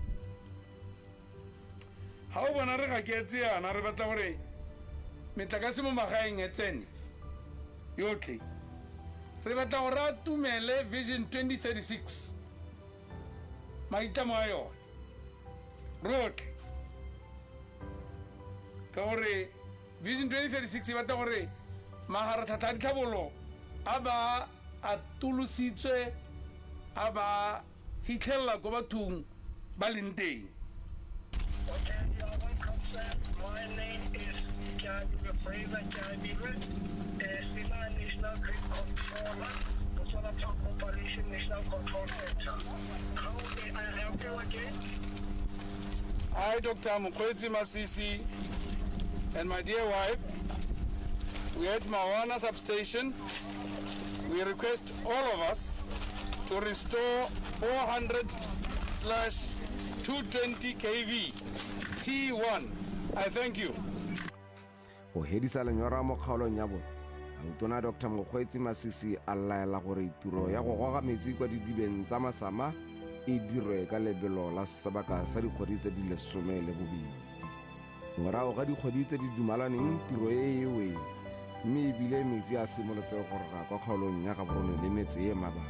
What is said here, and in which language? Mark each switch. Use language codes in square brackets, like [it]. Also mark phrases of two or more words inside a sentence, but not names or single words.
[tn] Ha o bona re ga ke tse yana re batla gore metlakase mo magaeng e tsene yotlhe re batla gore a tumele vision 2036 maitlamo a yone rotlhe ka gore vision 2036 e batla gore maharatlhatlha a ditlhabolo a ba atolositswe a ba hitlhelela ko bathong ba leng teng. [en] Okay, you are welcome, sir. My name is Jamiwe Fraser Jamiwe, Sima National Grid Controller, Botswana Power Corporation National Control Center. How may I help you again? Hi, Dr. Mokgweetsi Masisi and my dear wife. We at Mawana substation. We request all of us to restore 400/220 kV T1. I thank you. [tn] go hedisa lenyora mo kgaolong ya bone Autona Dr. Mokgweetsi Masisi a laela gore tiro ya go goga metsi kwa didibeng tsa masama e dirwe ka lebelo la sebaka sa dikgwedi tse di 12. morago ga dikgwedi tse di dumalaneng tiro e wetse mme ebile metsi a simolotse go goroga kwa kgaolong ya gaborone le metse e mabaka.